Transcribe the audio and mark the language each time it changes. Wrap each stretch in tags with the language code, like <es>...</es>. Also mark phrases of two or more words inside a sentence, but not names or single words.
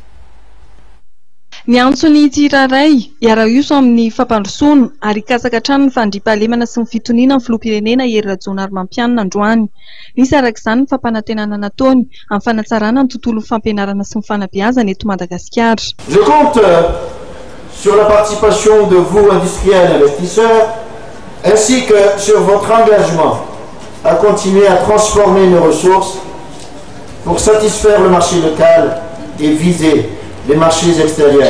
<mg>Ny antsony tsiraray iara-iso amin'ny fampandrosoana ary kasaka hatrany ny fandriampahalemana sy ny fitoniana ny filoham-pirenena Irajoana Armampianina androany. Nisy arak'izany ny fampanantenana nataony amin'ny fanatsarana ny tontolon'ny fampianarana sy ny fanabeazana eto Madagasikara.</mg> <fr>Je compte sur la participation de vous industriels investisseurs ainsi que sur votre engagement à continuer à transformer nos ressources pour satisfaire le marché local et viser les marchés extérieurs.</fr>